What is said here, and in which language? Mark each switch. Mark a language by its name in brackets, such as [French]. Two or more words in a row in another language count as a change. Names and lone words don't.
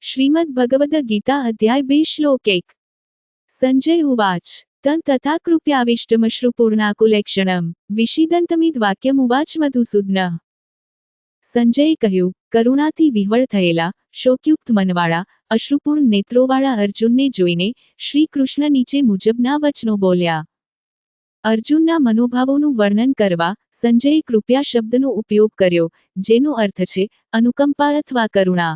[Sanskrit] श्रीमद् भगवद गीता अध्याय 2 श्लोक 1। संजय उवाच तं तथा कृप्याविष्टमश्रुपूर्णाकुलेक्षणं विषीदन्तमिद्वाक्यमुवाच मधुसूदनः। [Gujarati] સંજયે કહ્યું, કરુણાથી વિહ્વળ થયેલા, શોકયુક્ત મનવાળા, અશ્રુપૂર્ણ નેત્રોવાળા અર્જુનને જોઈને શ્રી કૃષ્ણ નીચે મુજબના વચનો બોલ્યા। અર્જુનના મનોભાવોનું વર્ણન કરવા સંજયે કૃપયા શબ્દનો ઉપયોગ કર્યો, જેનો અર્થ છે અનુકંપા અથવા કરુણા।